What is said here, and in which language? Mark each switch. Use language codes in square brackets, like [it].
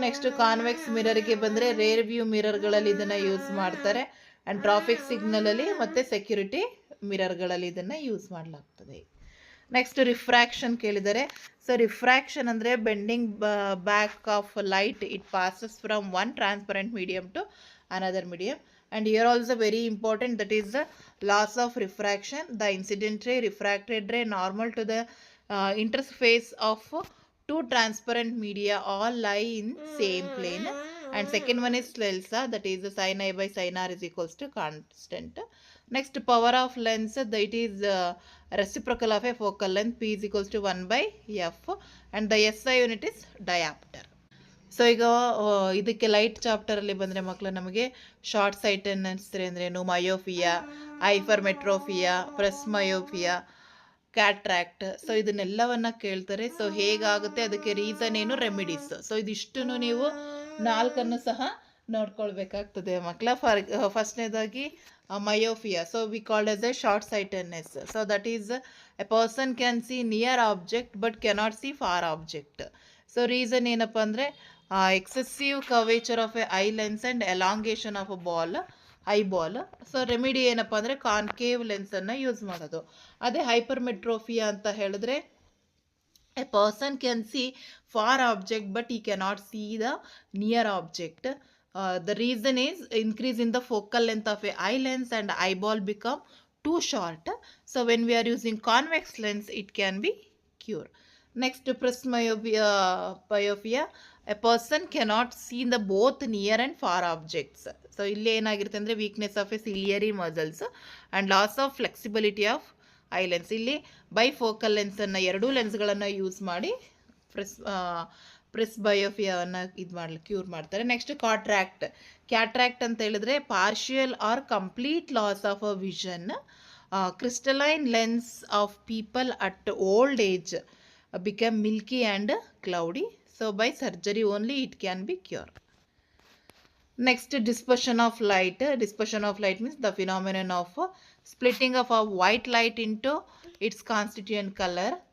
[kn] Next, convex ಮಿರರ್ಗೆ ಬಂದರೆ rare view ಮಿರರ್ಗಳಲ್ಲಿ ಇದನ್ನು use ಮಾಡ್ತಾರೆ ಆ್ಯಂಡ್ ಟ್ರಾಫಿಕ್ ಸಿಗ್ನಲಲ್ಲಿ ಮತ್ತು ಸೆಕ್ಯೂರಿಟಿ ಮಿರರ್ಗಳಲ್ಲಿ ಇದನ್ನು ಯೂಸ್ ಮಾಡಲಾಗ್ತದೆ. [en] next, refraction [kn] ಕೇಳಿದ್ದಾರೆ. [en] so refraction [kn] ಅಂದರೆ [en] Bending back of light, it passes from one transparent medium to another medium. And here also very important, that is the loss of refraction. The incident ray, refracted ray, normal to the interface of two transparent media all lie in same plane. And second one is Snell's law, that is the sin I by sin R is equals to constant. Next, power of lens, that it is reciprocal of a focal length, P is equals to 1 by F, and the SI unit is diopter. [kn] So ಈಗ ಇದಕ್ಕೆ light ಚಾಪ್ಟರಲ್ಲಿ ಬಂದರೆ ಮಕ್ಕಳು ನಮಗೆ short sightedness ಅಂದ್ರೇನು, myopia, ಹೈಪರ್ಮೆಟ್ರೋಫಿಯಾ, ಪ್ರೆಸ್ಮಯೋಫಿಯಾ, cataract, so ಇದನ್ನೆಲ್ಲವನ್ನ ಕೇಳ್ತಾರೆ. So ಹೇಗಾಗುತ್ತೆ, ಅದಕ್ಕೆ reason ಏನು, ರೆಮಿಡೀಸ್. ಸೊ ಇದಿಷ್ಟನ್ನು ನೀವು 4 ಸಹ ನೋಡ್ಕೊಳ್ಬೇಕಾಗ್ತದೆ ಮಕ್ಕಳ. ಫಸ್ಟ್ನೇದಾಗಿ [en] Myopia. So we called as a short sightedness. So that is a person can see near object but cannot see far object. So reason [kn] ಏನಪ್ಪ ಅಂದರೆ [en] Excessive curvature of a eye lens and elongation of a ball, eye ball. So [kn] remedy ಏನಪ್ಪ ಅಂದರೆ concave ಲೆನ್ಸನ್ನು use ಮಾಡೋದು. ಅದೇ ಹೈಪರ್ಮೆಟ್ರೋಫಿಯಾ ಅಂತ ಹೇಳಿದ್ರೆ [en] A person can see far object but he cannot see the near object. The reason is increase in the focal length of a eye lens and eyeball become too short. So when we are using convex lens, it can be cured. Next, presbyopia. A person cannot see the both near and far objects. So [kn] ಇಲ್ಲಿ ಏನಾಗಿರುತ್ತೆ ಅಂದರೆ [en] weakness of a ciliary muscles and loss of flexibility of eye lens. [kn] ಇಲ್ಲಿ bifocal ಲೆನ್ಸನ್ನು, ಎರಡೂ ಲೆನ್ಸ್ಗಳನ್ನು use ಮಾಡಿ ಪ್ರೆಸ್ಬಯೋಫಿಯಾವನ್ನು cure ಮಾಡ್ತಾರೆ. [en] next, cataract [kn] ಅಂತ ಹೇಳಿದ್ರೆ [en] Partial or complete loss of a vision. Crystalline lens of people at old age become milky and cloudy. So by surgery only it can be cured. Next, dispersion of light. Dispersion of light means the phenomenon of splitting of a white light into its constituent color.